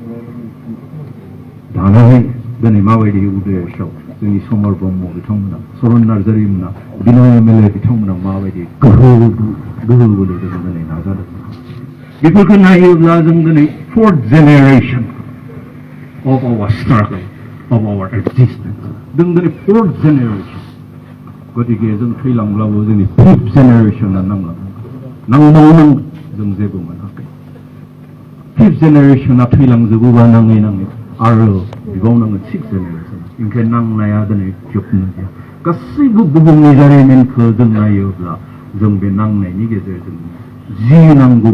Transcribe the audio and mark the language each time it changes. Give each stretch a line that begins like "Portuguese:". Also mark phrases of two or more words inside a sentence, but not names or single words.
Bodo: दानानै दिनै माबायदि उदयआव जोंनि समर ब्रह्म बिथांमोना सरन नार्जारिमोना बिनय एमएलए बिथांमोना माबायदि गोहो बोलो जों दिनै नाजादों बेफोरखौ नायोब्ला जों दिनै
English: fourth generation of our struggle of our existence
Bodo: जों दिनै
English: fourth generation
Bodo: गतिके जों थैलांब्लाबो जोंनि
English: fifth generation
Bodo: नांबावनांगौ जों जेबो मोनाखै
English: fifth generation
Bodo: थैलांजोबोबा नाङै आरो बिबावनांगोन
English: six generation
Bodo: ओंखायनो नांनाया दिनै जोबनो गैया गासैबो बुहुमनि जारिमिनखौ जों नायोब्ला जों बे नांनायनि गेजेरजों जि नांगौ